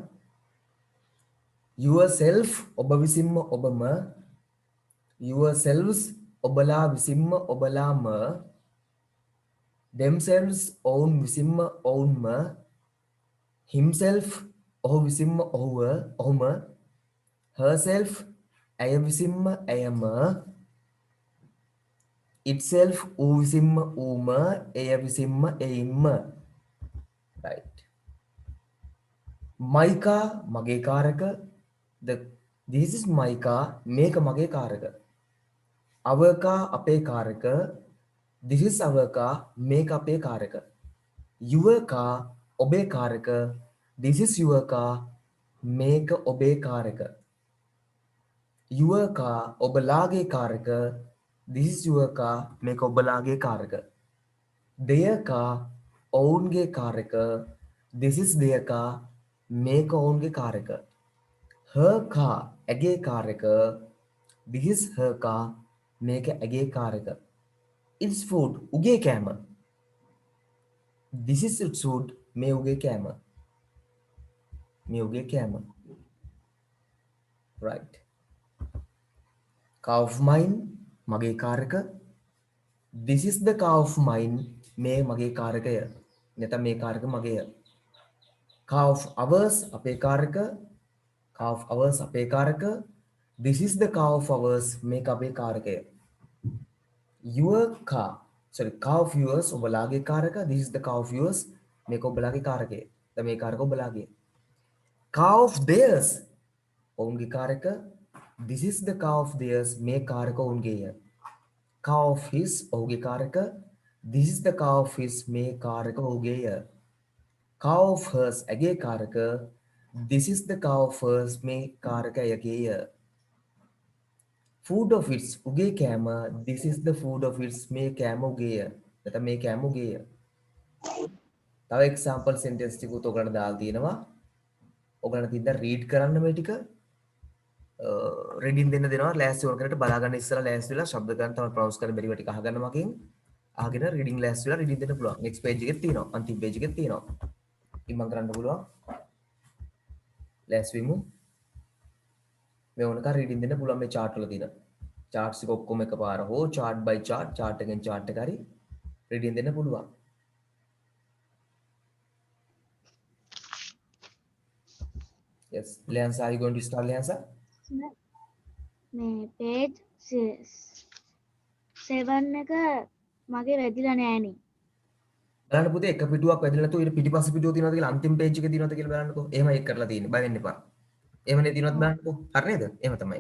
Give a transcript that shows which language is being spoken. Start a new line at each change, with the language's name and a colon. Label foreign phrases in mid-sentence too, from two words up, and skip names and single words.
Sinhala: yourself ඔබ විසින්ම ඔබම, yourselves ඔබලා විසින්ම ඔබලාම, themselves ඔවුන් විසින්ම ඔවුන්ම, himself ඔහු විසින්ම ඔහුම, herself ඇය විසින්ම ඇයම, itself ඌ විසින්ම ඌම, එය විසින්ම එයින්ම.
English: right. my car
Sinhala: මගේ කාරක,
English: this is my car
Sinhala: මේක මගේ කාරක.
English: our car
Sinhala: අපේ කාරක,
English: this is our car
Sinhala: මේක අපේ කාරක.
English: your car
Sinhala: ඔබේ කාරක,
English: this is your car
Sinhala: මේක ඔබේ කාරක.
English: your car
Sinhala: ඔබලාගේ කාරක,
English: this is your car
Sinhala: මේක ඔබලාගේ කාරක.
English: their car
Sinhala: ඔවුන්ගේ කාරක,
English: this is their car
Sinhala: මේක ඔවුන්ගේ කාරක.
English: her car
Sinhala: ඇගේ කාරක,
English: this is her car
Sinhala: මේක ඇගේ කාරක.
English: it's food
Sinhala: උගේ කෑම,
English: this is its food
Sinhala: මේ උගේ කෑම, මේ උගේ කෑම.
English: right. car of mine
Sinhala: මගේ කාරක,
English: this is the car of mine
Sinhala: මේ මගේ කාරකය, නැත්නම් මේ කාරක මගේය.
English: car of ours
Sinhala: අපේ කාරක,
English: car of ours
Sinhala: අපේ කාරක,
English: this is the car of ours
Sinhala: මේක අපේ කාරකය.
English: your car car of yours
Sinhala: ඔබලාගේ කාරක,
English: this is the car of yours
Sinhala: මේක ඔබලාගේ කාරකය. දැන් මේ කාරක ඔබලාගේ.
English: car of theirs
Sinhala: ඔවුන්ගේ කාරක,
English: this is the car of theirs
Sinhala: මේ කාරක ඔවුන්ගේය.
English: car of his
Sinhala: ඔහුගේ කාරක,
English: this is the car of his
Sinhala: මේ කාරක ඔහුගේය.
English: car of hers
Sinhala: ඇගේ කාරක,
English: this is the car of hers
Sinhala: මේ කාරක ඇයගේය.
English: food of its
Sinhala: උගේ කෑම,
English: this is the food of its
Sinhala: මේ කෑම උගේය, නැත්නම් මේ කෑම උගේය. තව
English: example sentence
Sinhala: ටිකුත් ඔයගලන්ට දාලා තියෙනවා. ඔයගලන්ට තියලා රීඩ් කරන්න මේ ටික. රීඩින් දෙන්න දෙනවා. ලෑස්ති වුණ කෙනෙක්ට බලා ගන්න ඉස්සලා ලෑස්ති වෙලා ශබ්ද ගන්න තමයි ප්‍රොනවුන්ස් කරන්න බැරිව ටික අහගන්න මගෙන්. අහගෙන රීඩින් ලෑස්ති වෙලා රීඩින් දෙන්න පුළුවන්.
English: next page
Sinhala: එකේ තියෙනවා. අන්තිම පේජ් එකේ තියෙනවා. ඉතින් මම කරන්න පුළුවන්. ලෑස්ති වෙමු. මේ වුණක රීඩින් දෙන්න පුළුවන් මේ chart වල තියෙන. charts එක ඔක්කොම එකපාර හෝ
English: chart by chart,
Sinhala: chart එකෙන් chart එක හරි රීඩින් දෙන්න පුළුවන්.
English: yes, Leansa, are you going to start, Leansa?
Sinhala: මේ page 7 එක මගේ වැදිලා නෑනේ. බලන්න පුතේ එක පිටුවක් වැදිලා නැතුව ඊට පිටිපස්සේ පිටුව තියෙනවද කියලා අන්තිම page එකේ තියෙනවද කියලා බලන්නකෝ. එහෙම ඒක කරලා තියෙන්නේ. බය වෙන්න එපා. එහෙමනේ තියෙනවද බලන්නකෝ. හරි නේද? එහෙම තමයි.